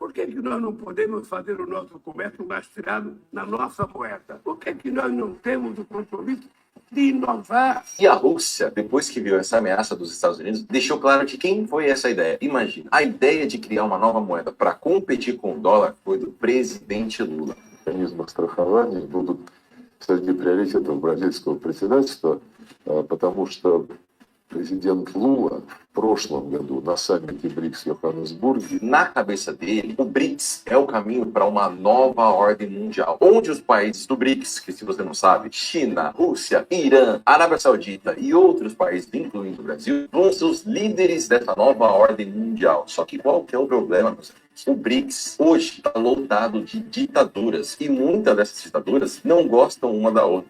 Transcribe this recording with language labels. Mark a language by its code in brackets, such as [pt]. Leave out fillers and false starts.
[pt] Por que nós não podemos fazer o nosso comércio lastreado na nossa moeda? Por que nós não temos o compromisso de inovar? E a Rússia, depois que viu essa ameaça dos Estados Unidos, deixou claro de quem foi essa ideia. Imagina, a ideia de criar uma nova moeda para competir com o dólar foi do presidente Lula. [ru] Механизмы страхования будут среди приоритетов бразильского председательства, потому что президент Лула в прошлом году на саммите БРИКС в Йоханнесбурге. [pt] Na cabeça dele, o BRICS é o caminho para uma nova ordem mundial, onde os países do BRICS, que se você não sabe, China, Rússia, Irã, Arábia Saudita e outros países, incluindo o Brasil, vão ser os líderes dessa nova ordem mundial. Só que qual que é o problema, meus amigos? O BRICS hoje está lotado de ditaduras e muitas dessas ditaduras não gostam uma da outra.